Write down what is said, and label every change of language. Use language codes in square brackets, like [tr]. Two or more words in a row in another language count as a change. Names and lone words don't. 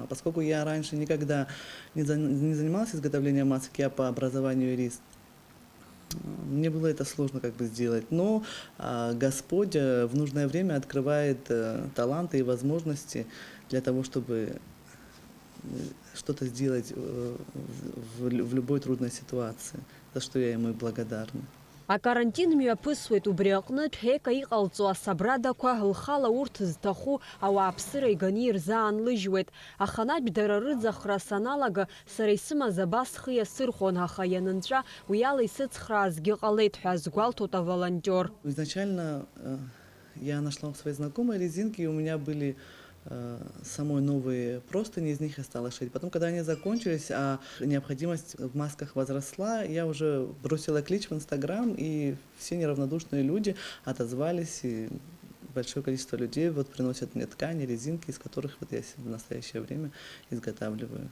[ru] Поскольку я раньше никогда не занималась изготовлением масок, я по образованию юрист, мне было это сложно как бы сделать, но Господь в нужное время открывает таланты и возможности для того, чтобы что-то сделать в любой трудной ситуации, за что я ему и благодарна. [ab] Акарантин мҩаԥысуеит убри аҟнытә ҳека иҟалҵо асабрадақәа лхала урҭ зҭаху ауааԥсыра иганы ирзаанлыжьуеит. Аханатә дара рыӡахра саналага сара исымаз абас схы иасырхон, аха ианынҵәа уи ала исыцхраазгьы ҟалеит ҳәа азгәалҭоит аволонтер. [ru] Изначально я нашла у своей знакомой резинки, и у меня были самой новые простыни, из них я стала шить. Потом, когда они закончились, а необходимость в масках возросла, я уже бросила клич в Инстаграм, и все неравнодушные люди отозвались, и большое количество людей вот приносят мне ткани, резинки, из которых вот я в настоящее время изготавливаю.